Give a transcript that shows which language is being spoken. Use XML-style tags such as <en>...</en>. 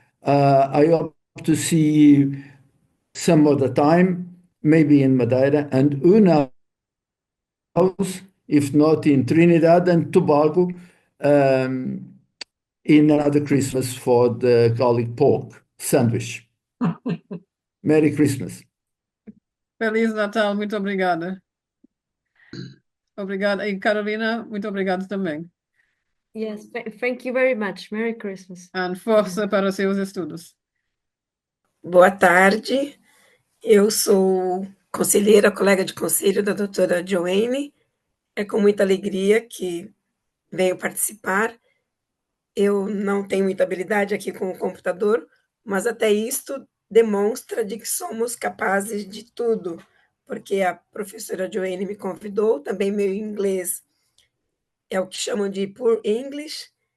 <en>I hope to see you some other time, maybe in Madeira, and who knows, if not in Trinidad and Tobago, in another Christmas for the garlic pork sandwich. Merry Christmas.</en> <pt>Feliz Natal, muito obrigada. Obrigada. E Carolina, muito obrigada também.</pt> <en>Yes, thank you very much. Merry Christmas. And</en> <pt>força para seus estudos. Boa tarde, eu sou conselheira, colega de conselho da doutora 𝐂𝐨𝐦𝐦𝐻𝐿. É com muita alegria que venho participar. Eu não tenho muita habilidade aqui com o computador, mas até isto demonstra de que somos capazes de tudo, porque a professora 𝐂𝐨𝐦𝐻𝐿 me convidou, também meu inglês é o que chamam de</pt> <en>poor English,</en>